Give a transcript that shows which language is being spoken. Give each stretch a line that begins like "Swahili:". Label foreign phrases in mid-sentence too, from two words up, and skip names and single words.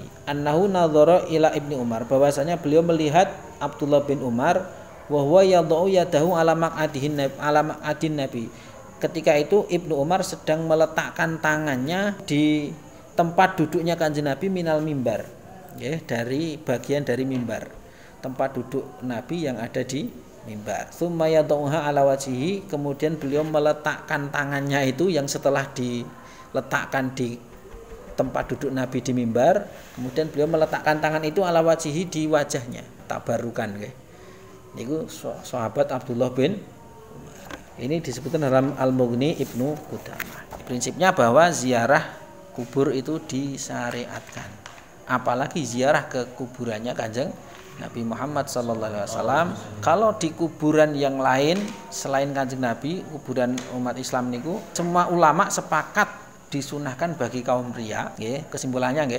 Arabic: Annahu nadhara ila Ibni Umar,
Indonesian: bahwasanya beliau melihat Abdullah bin Umar
Arabic: wa huwa yadau yadahu ala maq'adin Nabi.
Indonesian: Ketika itu Ibnu Umar sedang meletakkan tangannya di tempat duduknya Kanjeng Nabi
Arabic: minal mimbar.
Indonesian: Ya, dari bagian dari mimbar. Tempat duduk Nabi yang ada di mimbar.
Arabic: Tsumma yadauha ala wajhihi,
Indonesian: kemudian beliau meletakkan tangannya itu yang setelah diletakkan di tempat duduk Nabi di mimbar, kemudian beliau meletakkan tangan itu
Arabic: ala wajhihi,
Indonesian: di wajahnya,
Javanese: tabarukan nggih. Niku sahabat Abdullah bin Umar.
Indonesian: Ini disebutkan dalam Al-Mughni Ibnu Qudamah. Prinsipnya bahwa ziarah kubur itu disyariatkan. Apalagi ziarah ke kuburannya Kanjeng Nabi Muhammad SAW. Kalau di kuburan yang lain selain Kanjeng Nabi, kuburan umat Islam niku, semua ulama sepakat disunahkan bagi kaum pria, nggih, kesimpulannya nggih.